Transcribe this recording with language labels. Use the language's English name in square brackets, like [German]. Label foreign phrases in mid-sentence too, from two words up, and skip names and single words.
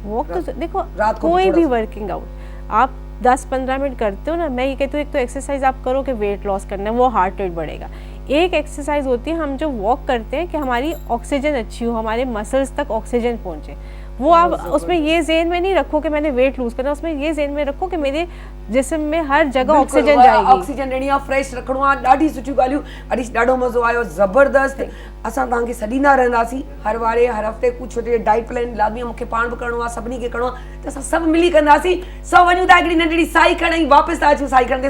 [Urdu] واک تو دیکھو کوئی بھی [English] working out [Urdu] آپ 10-15 منٹ کرتے ہو نا، میں یہ کہتی ہوں ایک تو ایکسرسائز آپ کرو کہ [English] weight loss [Urdu] کرنا ہے، وہ [English] heart rate [Urdu] بڑھے گا. ایک ایکسرسائز ہوتی ہے ہم جو واک کرتے ہیں کہ ہماری آکسیجن اچھی ہو، ہمارے مسلز تک آکسیجن پہنچے. وہ آپ اس میں یہ ذہن میں نہیں رکھو کہ میں نے [English] weight lose [Urdu] کرنا، اس میں یہ ذہن میں رکھو کہ میرے جسم میں ہر جگہ آکسیجن جائے گی. [Sindhi] ऑक्सीजन ॾियणी आहे, फ्रेश रखणो आहे। ॾाढी सुठियूं ॻाल्हियूं, अॼु ॾाढो मज़ो आयो, ज़बरदस्त। असां तव्हांखे सॾींदा रहंदासीं हर वारे हर हफ़्ते कुझु [English] diet plan [Sindhi] लाज़मी मूंखे पाण बि करिणो आहे, सभिनी खे करिणो आहे, त असां सभु मिली कंदासीं। सो वञूं था हिकिड़ी नंढड़ी साई खणी, वापसि था अचूं साई खणंदे।